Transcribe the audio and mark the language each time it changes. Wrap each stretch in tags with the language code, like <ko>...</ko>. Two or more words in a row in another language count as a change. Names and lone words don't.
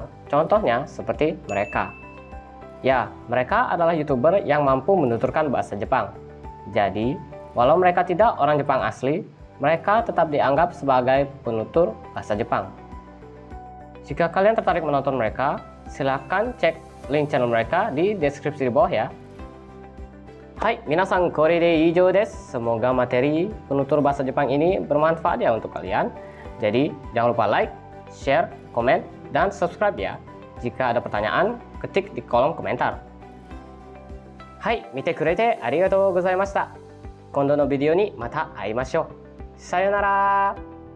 <id>Contohnya seperti mereka. Ya, mereka adalah YouTuber yang mampu menuturkan bahasa Jepang. Jadi, walau mereka tidak orang Jepang asli, mereka tetap dianggap sebagai penutur bahasa Jepang. Jika kalian tertarik menonton mereka, silahkan cek link channel mereka di deskripsi di bawah ya.</id> <ja>Hai, 皆さん、これで以上です.</ja> <id>Semoga materi penutur bahasa Jepang ini bermanfaat ya untuk kalian. Jadi, jangan lupa like, share, komen, dan subscribe ya. Jika ada pertanyaan, ketik di kolom komentar.</id> <ja>Hai, 見てくれてありがとうございました. 今度のビデオにまた会いましょう。さようなら.</ja>